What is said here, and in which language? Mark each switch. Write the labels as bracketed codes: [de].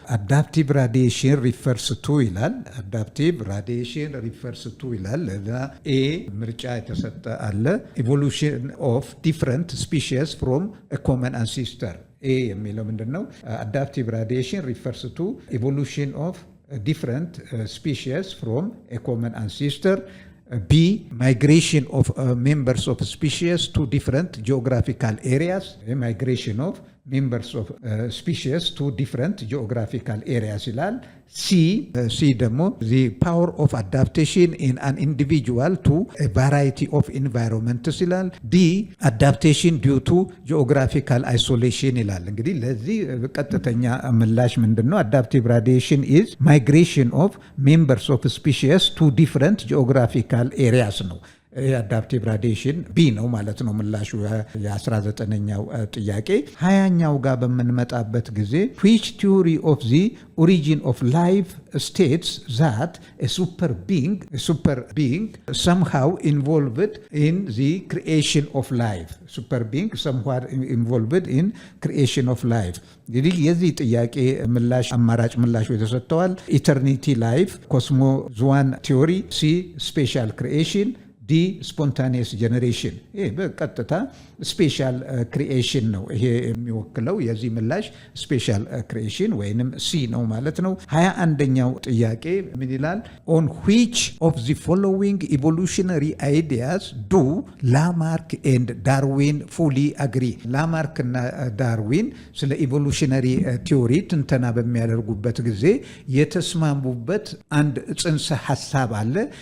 [en] አዳፕቲቭ ራዲዬሽን ሪፈርስ ቱ ይላል። አዳፕቲቭ ራዲዬሽን ሪፈርስ ቱ ይላል። [am] ኤ ምርጫ የተሰጠ አለ። [en] ኢቮሉሽን ኦፍ ዲፍረንት ስፒሺስ ፍሮም አ ኮመን አንሲስተር። [am] ኤ የሚለው ምንድነው? [en] አዳፕቲቭ ራዲዬሽን ሪፈርስ ቱ ኢቮሉሽን ኦፍ ዲፍረንት ስፒሺስ ፍሮም አ ኮመን አንሲስተር። B migration of members of species to different geographical areas. migration of members of species to different geographical areas ይላል። C ደግሞ the power of adaptation in an individual to a variety of environments ይላል። D adaptation due to geographical isolation ይላል። [am] እንግዲህ ለዚህ ቀጥተኛ ምላሽ ምንድነው? [en] adaptive radiation is migration of members of species to different geographical areas ነው። [am] አዳፕቲቭ ራዲዬሽን ቢ ነው ማለት ነው ምላሹ የ19ኛው ጥያቄ። 20ኛው ጋር በምንመጣበት ጊዜ [en] which theory of the origin of life states that a super being somehow involved in the creation of life. super being somehow involved in creation of life. [am] እንግዲህ የዚህ ጥያቄ ምላሽ አማራጭ ምላሹ የተሰጠዋል። ኢተርኒቲ ላይፍ፣ ኮስሞዞዋን ቲዮሪ፣ ሲ ስፔሻል ክሪኤሽን፣ ዲ ስፖንታኒየስ ጀነሬሽን ይሄ በቀጥታ ስፔሻል ክሪኤሽን ነው ይሄ የሚወክለው የዚህ ምላሽ ስፔሻል ክሪኤሽን ወይንም ሲ ነው ማለት ነው 21ኛው ጥያቄ ምን ይላል [en] on which of the following evolutionary ideas do Lamarck and Darwin fully agree [am] ላማርክ እና ዳርዊን ስለ ኢቮሉሽነሪ ቲዮሪ ትንተና በሚያደርጉበት ጊዜ የተስማሙበት አንድ ጽንሰ ሐሳብ አለ